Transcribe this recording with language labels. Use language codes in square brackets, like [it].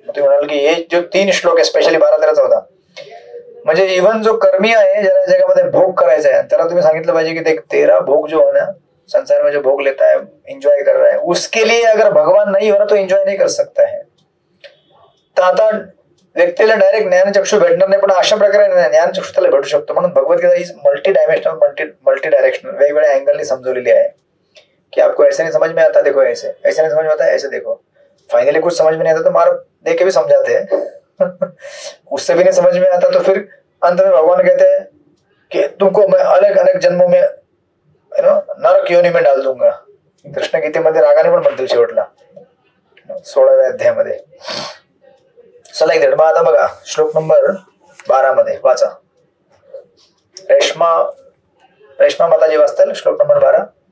[mr] तुम्ही म्हणाल की हे जो 3 श्लोक आहे, स्पेशली 12, 13, 14, म्हणजे इव्हन जो कर्मी आहे, ज्याला जगामध्ये भोग करायचा आहे, त्याला तुम्ही सांगितलं पाहिजे की [hi] देख तेरा भोग जो है ना, संसार में जो भोग लेता है, एंजॉय कर रहा है, उसके लिए अगर भगवान नहीं हो ना तो एंजॉय नहीं कर सकता है. [mr] तर आता व्यक्तीला डायरेक्ट ज्ञानचक्षु भेटणार नाही, पण अशा प्रकारे ज्ञानचक्षु त्याला भेटू शकतो. म्हणून भगवद्गीता ही मल्टी डायमेन्शनल, मल्टी डायरेक्शनल, वेगवेगळ्या अँगलनी समजवलेली आहे कि [hi] आपको ऐसे नहीं समझ में आता देखो ऐसे, ऐसे नहीं समझ में आता ऐसे देखो. फाइनली कुछ समझ में नहीं आता तो मार दे के भी समझाते हैं. उससे भी नहीं समझ में आता तो फिर अंत में भगवान कहते हैं कि तुमको मैं अलग अलग जन्मों में नरक योनी में डाल दूंगा. [mr] कृष्ण गीतेमध्ये रागाने पण म्हणतील शेवटला 16व्या अध्यायामध्ये. चला एक मग आता बघा श्लोक नंबर 12 मध्ये वाचा. रेश्मा माताजी वाचताल श्लोक नंबर 12.